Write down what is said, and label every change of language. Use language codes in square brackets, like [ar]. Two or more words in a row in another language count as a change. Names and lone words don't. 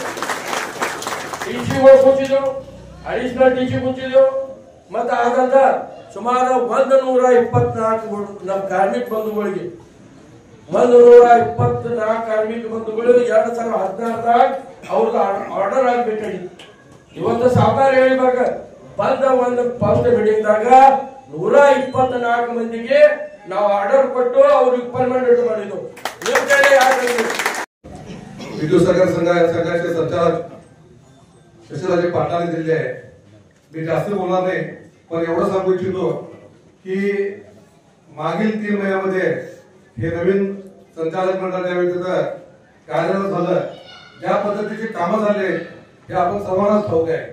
[kn] ಟಿಸಿಗಳು ಕುಂಚಿದೆವು, ಅಡಿಷನಲ್ ಟಿಸಿ ಕುಂಚಿದೆವು, ಮತ್ತೆ ಆದಂತ ಸುಮಾರು 124 ನಮ್ಮ ಕಾರ್ಮಿಕ ಬಂಧುಗಳಿಗೆ 124 ಕಾರ್ಮಿಕ ಬಂಧುಗಳು 2016ದಾಗ ಅವ್ರದ್ದು ಆರ್ಡರ್ ಆಗ್ಬೇಕಾಗಿತ್ತು। ಇವತ್ತು ಸಾಕಾರ ಹೇಳಿದಾಗ ಬಂದ ಒಂದು [en] first meeting [kn] ದಾಗ 124 ಮಂದಿಗೆ ನಾವು ಆರ್ಡರ್ ಕೊಟ್ಟು ಅವ್ರಿಗೆ ಪರ್ಮನೆಂಟ್ ಮಾಡಿದ್ವು। [mr] विद्युत सहकारी संघाचे संचालक शशिराजे पाटलांनी दिले। मी जास्त बोलणार नाही, पण एवढं सांगू इच्छितो की मागील 3 महिन्यामध्ये हे नवीन संचालक मंडळ ज्यावेळी तिथं कार्यरत झालं, ज्या पद्धतीचे कामं झाले हे आपण सर्वांनाच ठाऊक आहे।